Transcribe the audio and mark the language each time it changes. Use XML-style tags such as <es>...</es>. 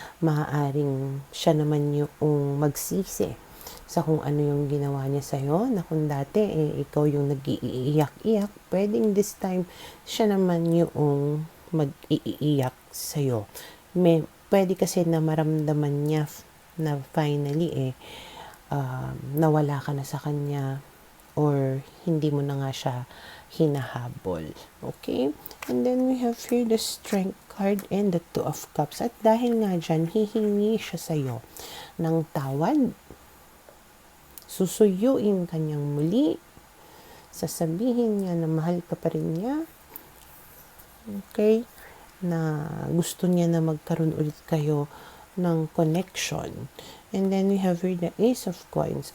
<tl>Maaaring siya naman yung magsisi sa kung ano yung ginawa niya sa'yo, na kung dati ikaw yung nag-iiyak-iyak, pwedeng</tl> <en>this time</en> <tl>siya naman yung mag-iiyak sa'yo. Pwede kasi na maramdaman niya na finally nawala ka na sa kanya or hindi mo na nga siya hinahabol. Okay?</tl> <en>And then we have here the Strength card and the Two of Cups.</en> <tl>At dahil nga dyan, hihingi siya sa'yo ng tawad. Susuyuin kanyang muli. Sasabihin niya na mahal ka pa rin niya. Okay? Na gusto niya na magkaroon ulit kayo ng connection.</tl> <en>And then we have here the Ace of Coins.</en>